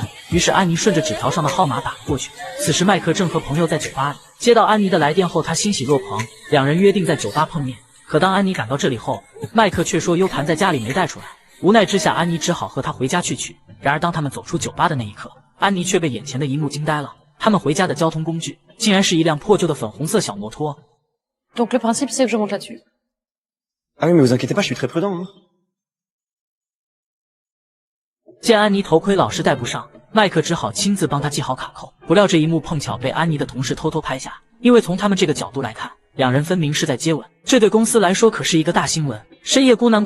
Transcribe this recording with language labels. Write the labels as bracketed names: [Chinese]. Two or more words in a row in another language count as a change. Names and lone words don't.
[Chinese] 于是安妮顺着纸条上的号码打了过去。此时麦克正和朋友在酒吧里，接到安妮的来电后，他欣喜若狂，两人约定在酒吧碰面。可当安妮赶到这里后，麦克却说 U 盘在家里没带出来。无奈之下，安妮只好和他回家去取。然而当他们走出酒吧的那一刻，安妮却被眼前的一幕惊呆了。他们回家的交通工具竟然是一辆破旧的粉红色小摩托。 [French] Donc le principe c'est que je monte là-dessus. Ah oui, mais vous inquiétez pas, je suis très prudent. [Chinese] 见安妮头盔老是戴不上，麦克只好亲自帮她系好卡扣。不料这一幕碰巧被安妮的同事偷偷拍下，因为从他们这个角度来看，两人分明是在接吻，这对公司来说可是一个大新闻。深夜孤男寡